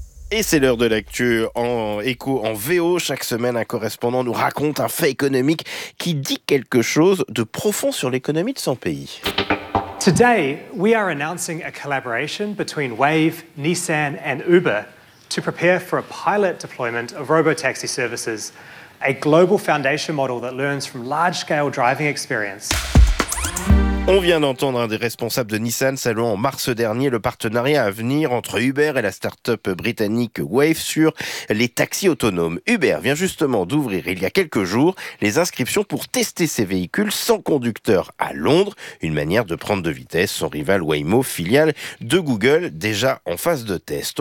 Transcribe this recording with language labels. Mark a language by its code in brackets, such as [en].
[fr] Et c'est l'heure de l'actu en écho, en VO. Chaque semaine, un correspondant nous raconte un fait économique qui dit quelque chose de profond sur l'économie de son pays. [en] Today, we are announcing a collaboration between Wave, Nissan and Uber to prepare for a pilot deployment of robotaxi services, a global foundation model that learns from large-scale driving experience. [fr] On vient d'entendre un des responsables de Nissan saluant en mars dernier le partenariat à venir entre Uber et la start-up britannique Wave sur les taxis autonomes. Uber vient justement d'ouvrir il y a quelques jours les inscriptions pour tester ses véhicules sans conducteur à Londres, une manière de prendre de vitesse son rival Waymo, filiale de Google, déjà en phase de test.